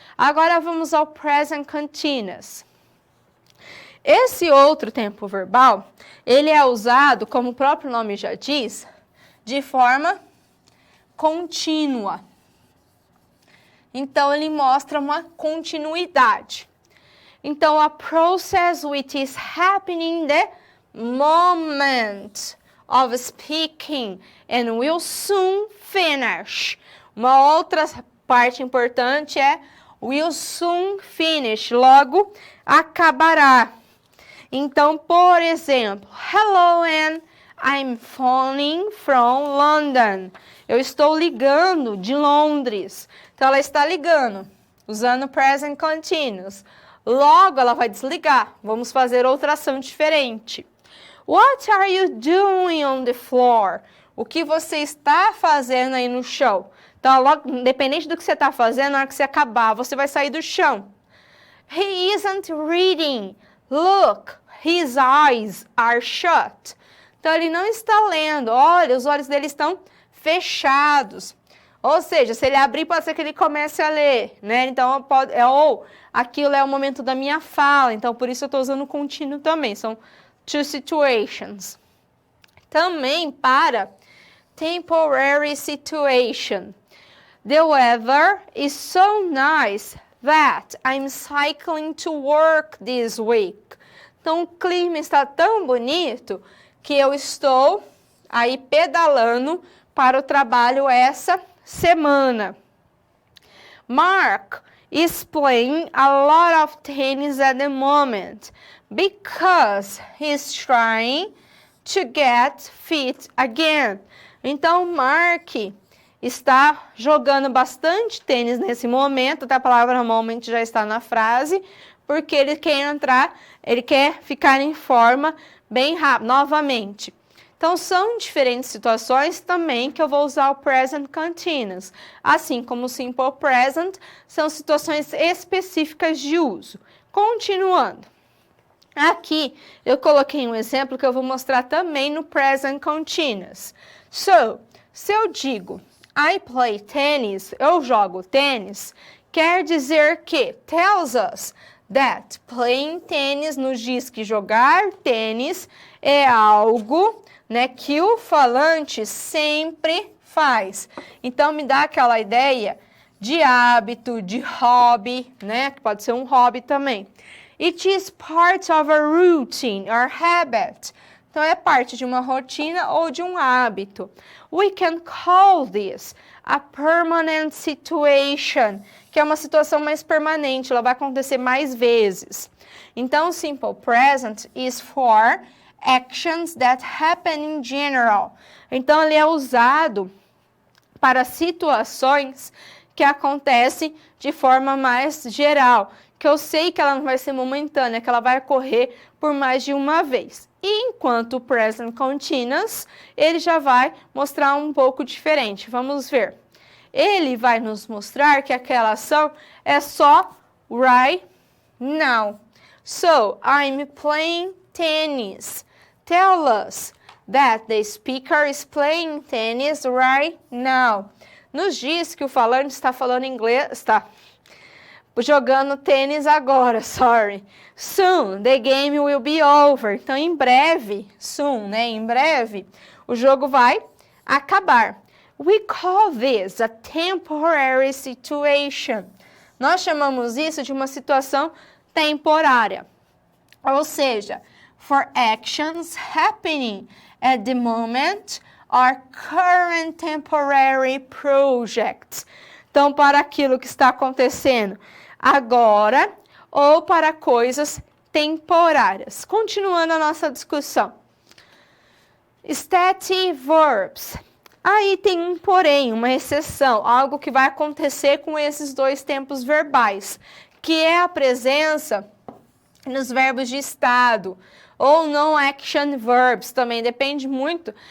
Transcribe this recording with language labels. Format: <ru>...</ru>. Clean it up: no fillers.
<pt>Agora vamos ao present continuous. Esse outro tempo verbal, ele é usado, como o próprio nome já diz, de forma contínua. Então, ele mostra uma continuidade.</pt> <en>Então, a process which is happening in the moment of speaking and will soon finish.</en> <pt>Uma outra parte importante é</pt> <en>will soon finish,</en> <pt>logo acabará. Então, por exemplo,</pt> <en>hello Anne, I'm phoning from London.</en> <pt>Eu estou ligando de Londres. Então, ela está ligando, usando present continuous. Logo, ela vai desligar. Vamos fazer outra ação diferente.</pt> <en>What are you doing on the floor?</en> <pt>O que você está fazendo aí no chão? Então, logo, independente do que você está fazendo, na hora que você acabar, você vai sair do chão.</pt> <en>He isn't reading. Look, his eyes are shut.</en> <pt>Então, ele não está lendo. Olha, os olhos dele estão fechados. Ou seja, se ele abrir, pode ser que ele comece a ler, né? Então, aquilo é o momento da minha fala. Então, por isso eu estou usando o contínuo também. São</pt> <en>two situations.</en> <pt>Também para</pt> <en>temporary situation. The weather is so nice that I'm cycling to work this week.</en> <pt>Então, o clima está tão bonito que eu estou aí pedalando para o trabalho essa semana. Mark</pt> <en>is playing a lot of tennis at the moment because he's trying to get fit again.</en> <pt>Então, Mark está jogando bastante tênis nesse momento, até a palavra moment já está na frase, porque ele quer entrar, ele quer ficar em forma bem rápido, novamente. Então, são diferentes situações também que eu vou usar o present continuous. Assim como o simple present, são situações específicas de uso. Continuando. Aqui, eu coloquei um exemplo que eu vou mostrar também no present continuous. So, se eu digo,</pt> <en>I play tennis,</en> <pt>eu jogo tênis, quer dizer que</pt> <en>tells us that playing tennis</en> <pt>nos diz que jogar tênis é algo, né, que o falante sempre faz. Então, me dá aquela ideia de hábito, de hobby, né, que pode ser um hobby também.</pt> <en>It is part of a routine or habit.</en> <pt>Então, é parte de uma rotina ou de um hábito.</pt> <en>We can call this a permanent situation,</en> <pt>que é uma situação mais permanente, ela vai acontecer mais vezes.</pt> <en>Então, simple present is for actions that happen in general.</en> <pt>Então, ele é usado para situações que acontecem de forma mais geral, que eu sei que ela não vai ser momentânea, que ela vai ocorrer por mais de uma vez. E enquanto o present continuous, ele já vai mostrar um pouco diferente. Vamos ver. Ele vai nos mostrar que aquela ação é só</pt> <en>right now. So, I'm playing tennis. Tell us that the speaker is playing tennis right now.</en> <pt>Nos diz que o falante está falando inglês, está jogando tênis agora,</pt> <en>sorry. Soon, the game will be over.</en> <pt>Então, em breve, soon, né? Em breve, o jogo vai acabar.</pt> <en>We call this a temporary situation.</en> <pt>Nós chamamos isso de uma situação temporária. Ou seja,</pt> <en>for actions happening at the moment or current temporary projects.</en> <pt>Então, para aquilo que está acontecendo agora ou para coisas temporárias. Continuando a nossa discussão.</pt> <en>Stative verbs.</en> <pt>Aí tem um porém, uma exceção, algo que vai acontecer com esses dois tempos verbais, que é a presença nos verbos de estado, ou</pt> <en>non-action verbs,</en> <pt>também depende muito.</pt>